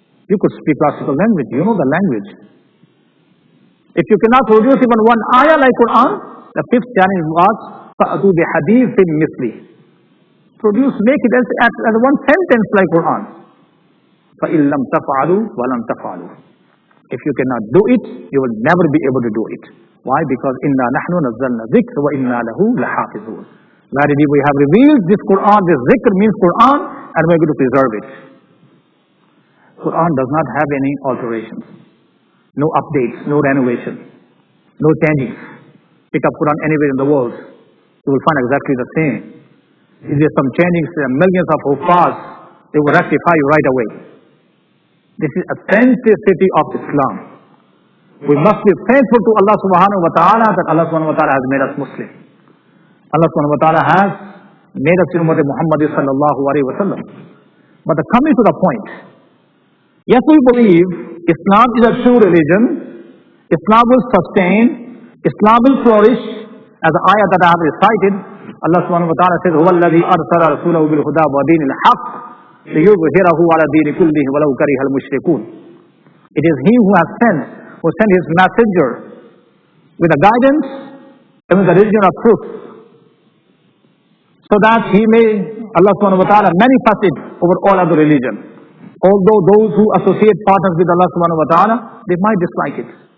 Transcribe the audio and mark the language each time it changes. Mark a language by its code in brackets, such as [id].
[en] You could speak classical language, you know the language. If you cannot produce even one ayah like Quran, the fifth challenge was [ar] فَأْتُوا بِحَدِيثٍ مِثْلِهِ, [en] produce, make it as one sentence like Quran. [ar] فَإِن لَمْ تَفْعَلُوا وَلَمْ تَفْعَلُوا, [en] if you cannot do it, you will never be able to do it. Why? Because [ar] إِنَّا نَحْنُ نَزَّلْنَا ذِكْرَ وَإِنَّا لَهُ لَحَافِظُونَ. [en] Verily we have revealed this Quran, this zikr means Quran, and we are going to preserve it. Quran does not have any alterations, no updates, no renovation, no changing. Pick up Quran anywhere in the world, you will find exactly the same. If there are some changings, there are millions of huffaz, they will rectify you right away. This is authenticity of Islam. We must be thankful to Allah subhanahu wa ta'ala that Allah subhanahu wa ta'ala has made us Muslim. Allah subhanahu wa ta'ala has made us Ummah Muhammad sallallahu alayhi wa sallam. But coming to the point, yes, we believe Islam is a true religion. Islam will sustain, Islam will flourish, as the ayah that I have recited. Allah subhanahu wa ta'ala says, [ar] هُوَ الَّذِي أَرْسَلَ رَسُولَهُ بِالْهُدَى وَدِينِ الْحَقِّ لِيُظْهِرَهُ عَلَى دِينِ كُلِّهِ وَلَوْ كَرِهَ الْمُشْرِكُونَ. [en] It is He who has who sent His messenger with the guidance and with the religion of truth, so that He may, Allah subhanahu wa ta'ala, manifest it over all other religions. Although those who associate partners with Allah subhanahu wa ta'ala, they might dislike it.